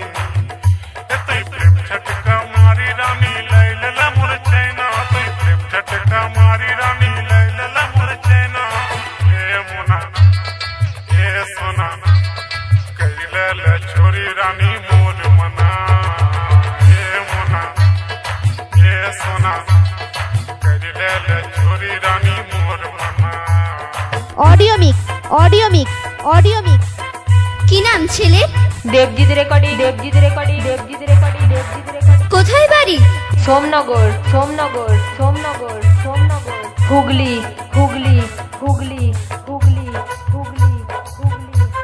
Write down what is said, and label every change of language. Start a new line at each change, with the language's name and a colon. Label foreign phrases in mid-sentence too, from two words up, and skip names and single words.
Sadri: ए तई प्रेम झटका मारी रानी लई लेले मोर चैना, तई प्रेम झटका मारी रानी लई लेले मोर चैना। ए मोना ए सोना कई लेले छोरी रानी मोर मना ए मोना ए सोना कई लेले छोरी रानी मोर मना।
English: audio mix audio mix audio mix.
Bangla: কি নাম ছেলের? দেবজিৎ রেকর্ডিং, দেবজিৎ রেকর্ডিং, দেবজিৎ রেকর্ডিং, দেবজিৎ রেকর্ডিং। কোথায় বাড়ি? সোমনগর, সোমনগর, সোমনগর, সোমনগর, হুগলি, হুগলি, হুগলি, হুগলি, হুগলি, হুগলি, হুগলি।